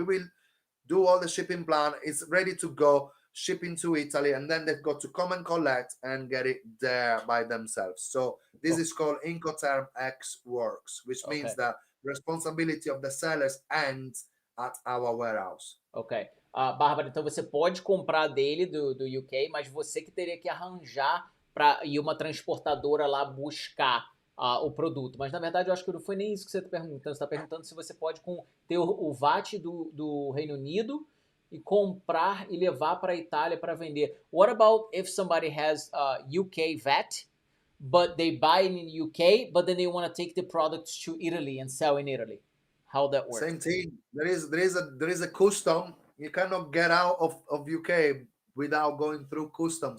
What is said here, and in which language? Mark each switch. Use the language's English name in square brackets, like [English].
[English] We will do all the shipping plan. It's ready to go, shipping to Italy, and then they've got to come and collect and get it there by themselves. So this is called Incoterm X Works, which means that responsibility of the sellers ends at our warehouse. Ok. [Portuguese] Bárbara, então você pode comprar dele do UK, mas você que teria que arranjar para ir uma transportadora lá buscar o produto. Mas na verdade eu acho que não foi nem isso que você está perguntando. Você está perguntando se você pode ter o VAT do Reino Unido e comprar e levar para a Itália para vender. [English] What about if somebody has UK VAT, but they buy in UK, but then they want to take the products to Italy and sell in Italy? How that works? Same thing. There is a custom. You cannot get out of UK without going through custom.